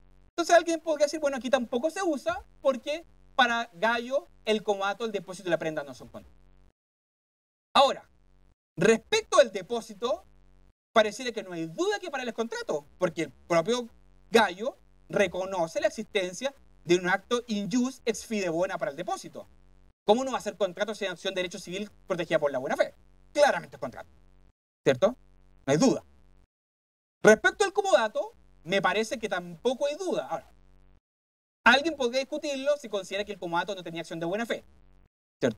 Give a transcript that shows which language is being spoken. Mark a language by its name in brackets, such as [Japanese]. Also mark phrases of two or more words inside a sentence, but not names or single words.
[Spanish] Entonces alguien podría decir, bueno, aquí tampoco se usa porque para Gallo el comodato, el depósito y la prenda no son contratos. Ahora, respecto al depósito, pareciera que no hay duda que para él es contrato, porque el propio Gallo reconoce la existencia de un acto [Latin] injus ex fide bona [Spanish] para el depósito. ¿Cómo no va a ser contrato sin acción de derecho civil protegida por la buena fe? Claramente es contrato, ¿cierto? No hay duda. Respecto al comodato, me parece que tampoco hay duda. Ahora, alguien podría discutirlo si considera que el comodato no tenía acción de buena fe, ¿cierto?